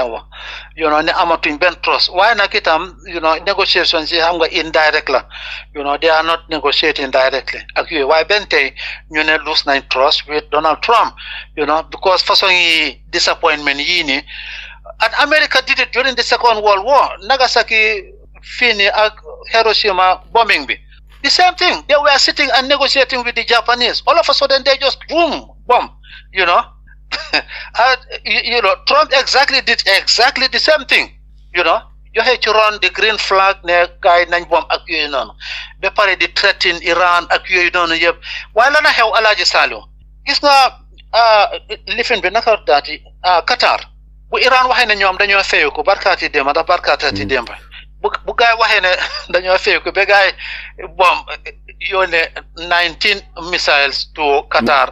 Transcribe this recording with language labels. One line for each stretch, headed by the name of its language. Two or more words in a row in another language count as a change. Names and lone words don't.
Wolof: yi wax ne amatuñ benn trust waaye nag itam negotiations yi xam nga indirect la
English: they are not negotiating directly
Wolof: ak yooyu waaye benn tey ñu ne lose nañ
English: trust with Donald Trump because
Wolof: façon yi disappointment yii nii
English: and America did it during the Second World War
Wolof: Nagasaki fii nii ak
English: Hiroshima bombing
Wolof: bi
English: the same thing they were sitting and negotiating with the Japanese all of a sudden they just boom bomb Trump did exactly the same thing
Wolof: joxe ci ron
English: the green flag
Wolof: ne gaay nañ bomb ak yooyu noonu ba pare di threaten Iran ak yooyu noonu yëpp waaye la na xew Alaaji Saliou gis nga lifin bi naka daati Qatar bu Iran waxee ne ñoom dañoo feeyu ko barkaati démba bu gaay waxee ne dañoo feeyu ko ba gaay bomb yónnee
English: 19 missiles to Qatar.